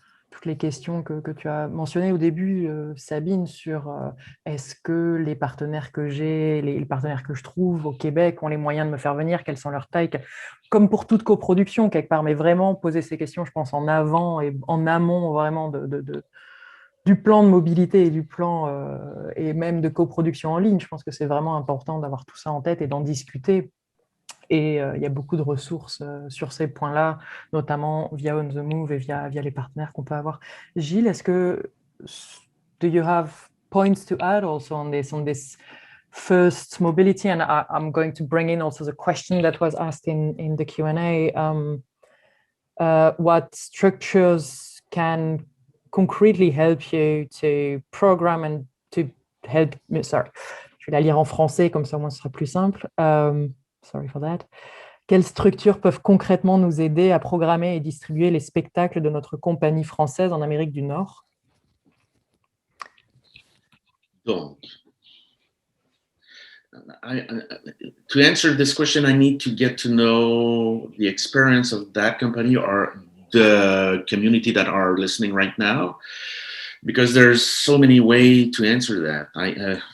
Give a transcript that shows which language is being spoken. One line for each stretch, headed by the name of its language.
French: toutes les questions que tu as mentionnées au début, Sabine, sur est-ce que les partenaires que j'ai, les partenaires que je trouve au Québec ont les moyens de me faire venir, quelles sont leurs tailles, comme pour toute coproduction quelque part, mais vraiment poser ces questions, je pense, en avant et en amont vraiment du plan de mobilité et du plan et même de coproduction en ligne. Je pense que c'est vraiment important d'avoir tout ça en tête et d'en discuter. Et il y a beaucoup de ressources sur ces points-là, notamment via On the Move et via les partenaires qu'on peut avoir.
English: Gilles, do you have points to add also on this first mobility? And I'm going to bring in also the question that was asked in the Q&A. What structures can concretely help you to program and to help...
French: Sorry, je vais la lire en français, comme ça, au moins, ce sera plus simple.
English: Sorry for that.
French: Quelles structures peuvent concrètement nous aider à programmer et distribuer les spectacles de notre compagnie française en Amérique du Nord?
English: Donc, to answer this question, I need to get to know the experience of that company or the community that are listening right now, because there's so many ways to answer that.